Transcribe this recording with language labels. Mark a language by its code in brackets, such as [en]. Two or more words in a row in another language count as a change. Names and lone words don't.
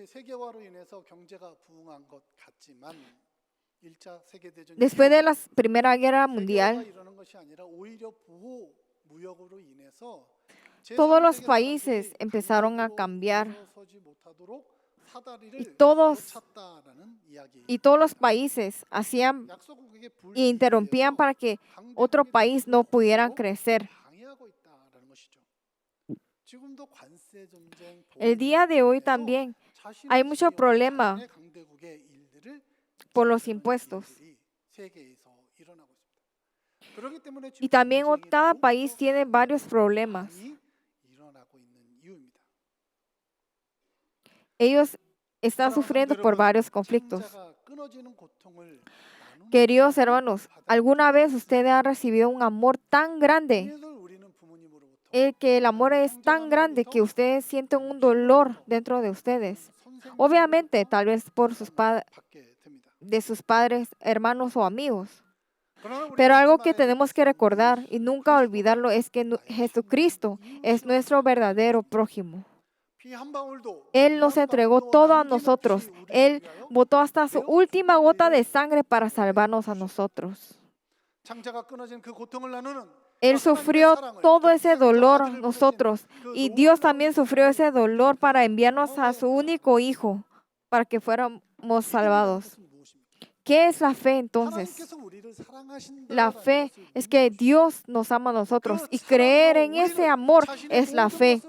[es] Después de la Primera Guerra Mundial, todos los países empezaron a cambiar [ko] 사다리를 [es] todos [ko] 놓쳤다라는 이야기. [es] y todos los países hacían [ko] 약소국에게 [es] y interrumpían para que otro país no pudiera crecer. [ko] 방해하고 있다라는 것이죠. 지금도 관세 전쟁, [es] El día de hoy también hay mucho problema [ko] 강대국의 일들을 [es] por los impuestos. [ko] 세계에서 일어나고 있습니다. 그렇기 때문에 [es] Y también cada país tiene varios problemas. [ko] 일어나고 있는 이유입니다. [es] Ellos están sufriendo por varios conflictos. [ko] 창자가 끊어지는 고통을 나누는 [es] Queridos hermanos, ¿alguna vez usted ha recibido un amor tan grande? [ko] 것을 우리는 부모님으로부터 [es] Que el amor es tan grande que ustedes sienten un dolor dentro de ustedes. Obviamente, tal vez por [ko] 받게 됩니다. [es] de sus padres, hermanos o amigos. [ko] 그러나 우리가 [es] Pero algo [ko] 잊지 [es] que [ko] 말아야 [es] tenemos que recordar y nunca olvidarlo es que Jesucristo es nuestro verdadero prójimo. [ko] 피 한 방울도 [es] Él nos entregó todo a nosotros. Él botó hasta su última gota de sangre para salvarnos a nosotros. [ko] 창자가 끊어진 그 고통을 나누는 [es] Él sufrió todo ese dolor nosotros y Dios también sufrió ese dolor para enviarnos a su único hijo para que fuéramos salvados. ¿Qué es la fe entonces? La fe es que Dios nos ama a nosotros y creer en ese amor es la fe.